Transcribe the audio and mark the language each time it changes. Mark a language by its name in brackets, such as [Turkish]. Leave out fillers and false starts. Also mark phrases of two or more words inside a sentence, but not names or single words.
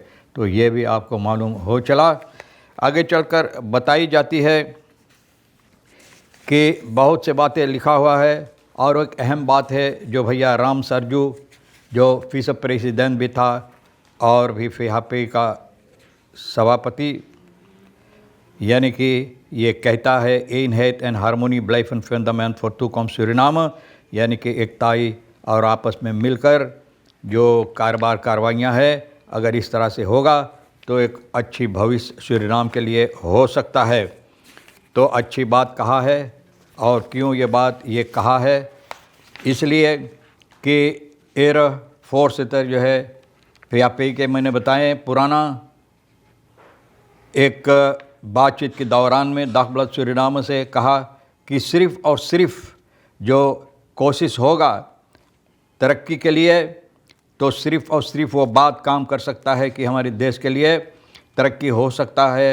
[Caribbean Hindustani] तो ये भी आपको मालूम हो चला। आगे चलकर बताई जाती है कि बहुत से बातें लिखा हुआ है। और एक अहम बात है जो भैया राम सरजू जो फीस प्रेसिडेंट भी था और भी फिहापे का सभापति, यानी कि ये कहता है [Dutch] eenheid en harmonie blijven fundament voor toekomst Suriname, [Caribbean Hindustani] यानी कि एकताई और आपस में मिलकर जो कार्रवाइयाँ है, अगर इस तरह से होगा तो एक अच्छी भविष्य सूरीनाम के लिए हो सकता है। तो अच्छी बात कहा है। और क्यों ये बात ये कहा है? इसलिए कि एयर फोर्स इधर जो है फियापी के मैंने बताएं पुराना एक बातचीत के दौरान में दागबलाद सूरीनाम से कहा कि सिर्फ़ और सिर्फ जो कोशिश होगा तरक्की के लिए, तो सिर्फ़ और सिर्फ वो बात काम कर सकता है कि हमारे देश के लिए तरक्की हो सकता है।